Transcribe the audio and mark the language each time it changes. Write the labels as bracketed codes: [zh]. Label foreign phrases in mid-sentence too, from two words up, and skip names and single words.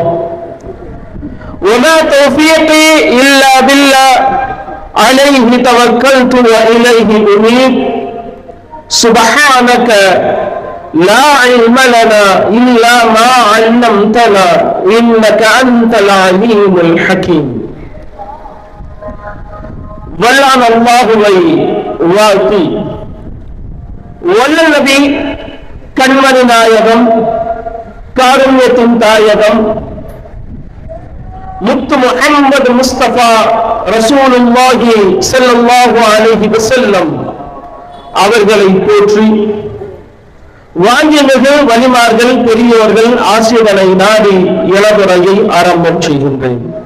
[ar] وما توفيقي إلا بالله عليه توكلت وإليه أنيب. سبحانك لا علم لنا إلا ما علمتنا إنك أنت العليم الحكيم. [ta] வல்லான் அல்லாஹுவை வாழ்த்தி வல்ல நபி கண்மணி நாயகம் காருண்யத்தின் தாயகம் முத்து முஹம்மது முஸ்தபா [ar] رسول الله صلى الله عليه وسلم [ta] அவர்களை போற்றி வாங்கியமிகு வலிமார்கள் பெரியோர்கள் ஆசிரியர்களை நாடி இளவுரையை ஆரம்பம் செய்கின்றேன்.